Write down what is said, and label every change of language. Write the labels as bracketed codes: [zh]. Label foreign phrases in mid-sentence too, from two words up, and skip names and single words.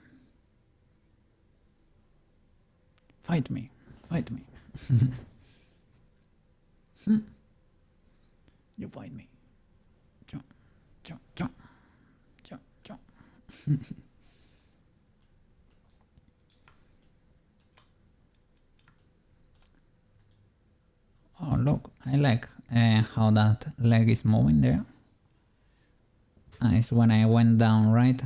[en] Fight me, fight me. You fight me. Cha cha cha cha cha. Oh look, I like how that leg is moving there. It's when I went down, right?